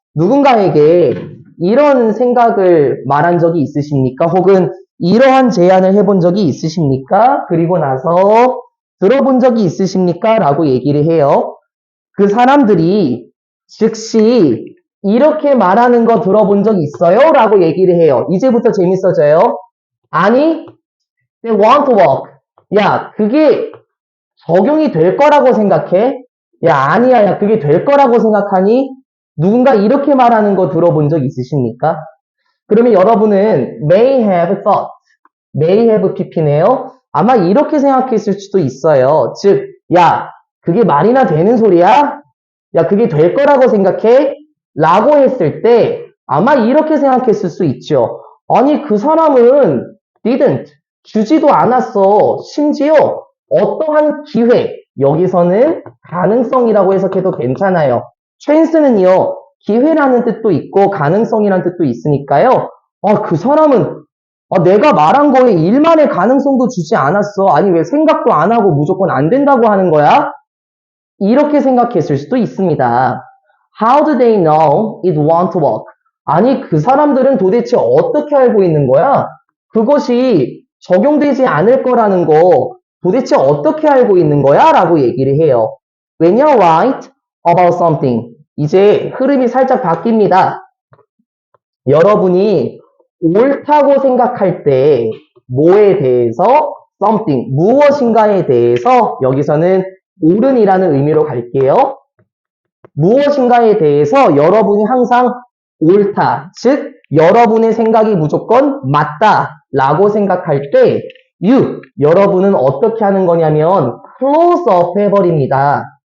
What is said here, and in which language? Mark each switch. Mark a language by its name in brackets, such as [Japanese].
[Korean] 누군가에게 이런 생각을 말한 적이 있으십니까? 혹은 이러한 제안을 해본 적이 있으십니까? 그리고 나서 들어본 적이 있으십니까? 라고 얘기를 해요. 그 사람들이 즉시 이렇게 말하는 거 들어본 적 있어요? 라고 얘기를 해요. 이제부터 재밌어져요. 아니, [English] they want to work. [Korean] 야, 그게 적용이 될 거라고 생각해? 야, 아니야. 야, 그게 될 거라고 생각하니? 누군가 이렇게 말하는 거 들어본 적 있으십니까? 그러면 여러분은 [English] may have thought, may have pp네요. [Korean] 아마 이렇게 생각했을 수도 있어요. 즉, 야, 그게 말이나 되는 소리야? 야, 그게 될 거라고 생각해? 라고 했을 때 아마 이렇게 생각했을 수 있죠. 아니, 그 사람은 didn't, 주지도 않았어. 심지어 어떠한 기회, 여기서는 가능성이라고 해석해도 괜찮아요. chance는요, 기회라는 뜻도 있고 가능성이라는 뜻도 있으니까요. 그 사람은 내가 말한 거에 일만의 가능성도 주지 않았어. 아니 왜 생각도 안 하고 무조건 안 된다고 하는 거야? 이렇게 생각했을 수도 있습니다. [English] How do they know it won't work? [Korean] 아니 그 사람들은 도대체 어떻게 알고 있는 거야? 그것이 적용되지 않을 거라는 거 도대체 어떻게 알고 있는 거야? 라고 얘기를 해요. [English] When you're right about something. [Korean] 이제 흐름이 살짝 바뀝니다. 여러분이 옳다고 생각할 때 뭐에 대해서 something, 무엇인가에 대해서 여기서는 옳은이라는 의미로 갈게요. 무엇인가에 대해서 여러분이 항상 옳다, 즉 여러분의 생각이 무조건 맞다 라고 생각할 때 여러분은 어떻게 하는 거냐면 close up 해버립니다.